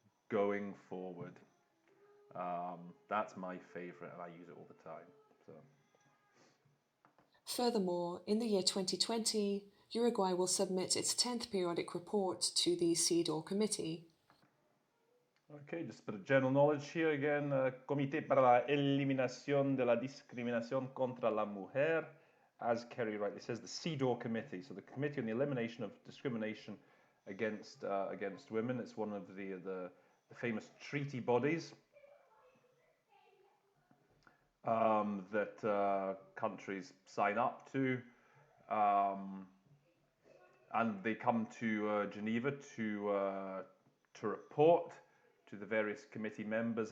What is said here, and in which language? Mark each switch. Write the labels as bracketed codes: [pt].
[en] Going forward. That's my favourite, and I use it all the time. So. Furthermore, in the year 2020, Uruguay will submit its 10th periodic report to the CEDAW committee. Okay, just a bit of general knowledge here again. [es] Comité para la Eliminación de la Discriminación contra la Mujer. [en] As Kerry rightly says, the CEDAW committee, so the Committee on the Elimination of Discrimination against women. It's one of the famous treaty bodies that countries sign up to, and they come to Geneva to report to the various committee members.